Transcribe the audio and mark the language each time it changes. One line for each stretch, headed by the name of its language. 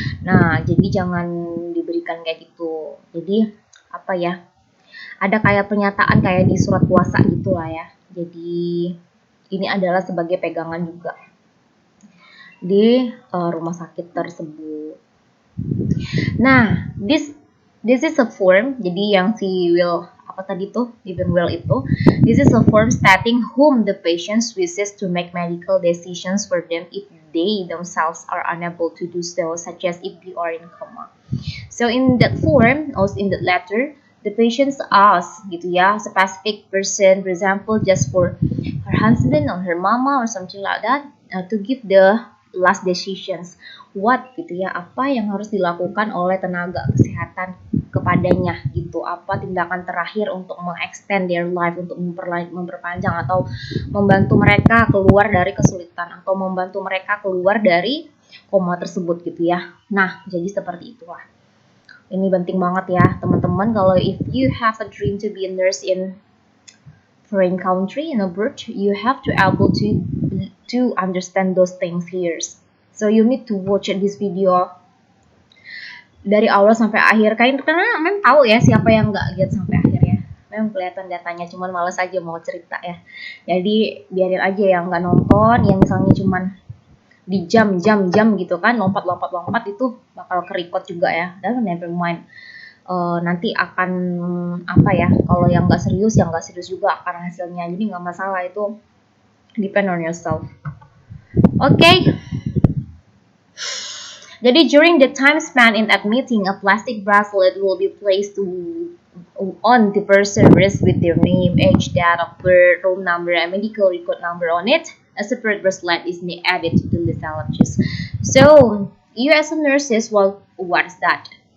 Indonesian: Nah, jadi jangan diberikan kayak gitu. Jadi apa ya? Ada kayak pernyataan kayak di surat kuasa gitu lah ya. Jadi ini adalah sebagai pegangan juga di rumah sakit tersebut.
English: Nah, this is a form.
Indonesian: Jadi yang si will apa tadi tuh,
English: living will itu, this is a form stating whom the patient wishes to make medical decisions for them if they themselves are unable to do so, such as if they are in coma. So in that form, also in that letter, the patients ask
Indonesian: gitu ya,
English: specific person, for example, just for her husband or her mama or something like that, to give the last decisions.
Indonesian: What gitu ya, apa yang harus dilakukan oleh tenaga kesehatan kepadanya gitu, apa tindakan terakhir untuk mengextend
English: their life,
Indonesian: untuk memperpanjang atau membantu mereka keluar dari kesulitan atau membantu mereka keluar dari koma tersebut gitu ya. Nah, jadi seperti itulah. Ini penting banget ya teman-teman, kalau
English: if you have a dream to be a nurse in foreign country in abroad, you have to able to understand those things here. So you need to watch this video
Indonesian: dari awal sampai akhir, karena memang tahu ya siapa yang nggak lihat sampai akhir ya. Memang kelihatan datanya, cuman males aja mau cerita ya. Jadi biarin aja yang nggak nonton, yang misalnya cuman di jam gitu kan, lompat itu bakal kerikot juga ya. Dan
English: never mind.
Indonesian: Nanti akan apa ya, kalau yang nggak serius juga akan hasilnya, jadi nggak masalah, itu
English: depend on yourself. Okay.
Indonesian: Jadi
English: during the time span in admitting, a plastic bracelet will be placed on the person's wrist with their name, age, date of birth, room number, and medical record number on it. A separate bracelet is added to the list allergies. So you as a nurses, well, what's that?